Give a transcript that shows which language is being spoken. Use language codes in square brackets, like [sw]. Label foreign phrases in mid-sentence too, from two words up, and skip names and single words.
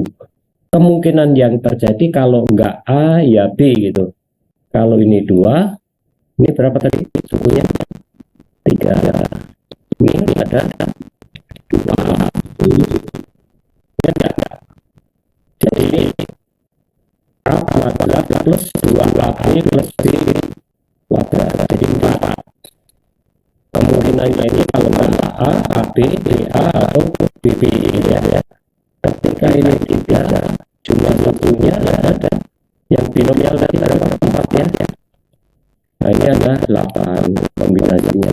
[id] Kemungkinan yang terjadi kalau enggak A ya B gitu. Kalau ini 2, ini berapa tadi sukunya? 3. Ini ada 2. Ya, jadi A kuadrat plus 2A plus B kuadrat, jadi 4. Kemungkinan ini kalau nggak A, AB, BA atau BB ya. Ketika ini 3, jumlah sukunya ada yang binomial tadi berapa? 4 ya. Nah ini ada 8 kombinasinya.